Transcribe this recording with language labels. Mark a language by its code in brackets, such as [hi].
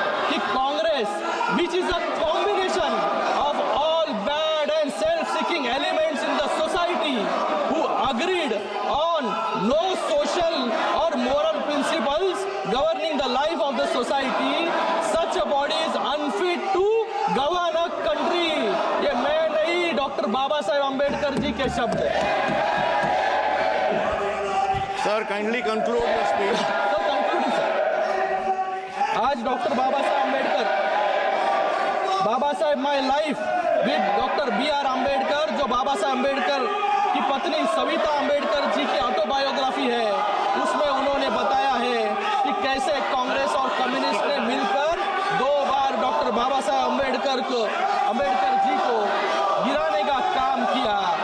[en] कि Congress which is a combination of all bad and self seeking elements in the society who agreed on no social or moral principles governing the life of the society, such a body is unfit to govern a country. [hi] ये मैं नहीं, doctor Baba Saheb Ambedkar ji के शब्द है। [en] Sir, kindly conclude your speech. [hi] तो concluding sir, आज doctor Baba Saheb Ambedkar, Baba Saheb my life with doctor BR Ambedkar, जो बाबा साहेब अम्बेडकर की पत्नी सविता अम्बेडकर जी की ऑटोबायोग्राफी है, उसमें उन्होंने बताया है कि कैसे कांग्रेस और कम्युनिस्ट ने मिलकर 2 बार डॉक्टर बाबा साहेब अम्बेडकर जी को गिराने का काम किया।